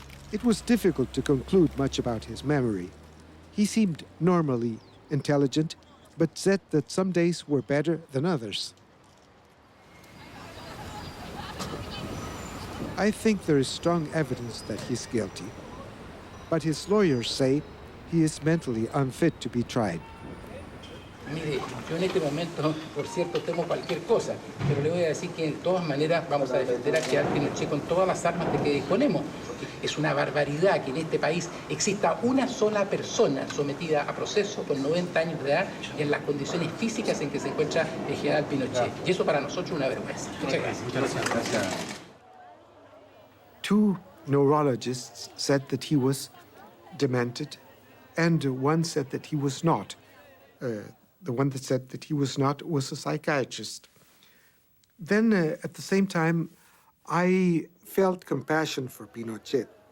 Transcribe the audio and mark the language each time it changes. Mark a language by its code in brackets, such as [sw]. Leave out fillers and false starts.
[en] It was difficult to conclude much about his memory. He seemed normally intelligent, but said that some days were better than others. I think there is strong evidence that he's guilty, but his lawyers say he is mentally unfit to be tried. [es] Mire, yo en este momento, por cierto, temo cualquier cosa, pero le voy a decir que de todas maneras vamos a defender a General Pinochet con todas las armas de que disponemos. Es una barbaridad que en este país exista una sola persona sometida a proceso con 90 años de edad y en las condiciones físicas en que se encuentra el general Pinochet. Y eso para nosotros es una vergüenza. Muchas gracias. Muchas gracias. [en] Two neurologists said that he was demented, and one said that he was not. The one that said that he was not was a psychiatrist. Then, at the same time, I felt compassion for Pinochet.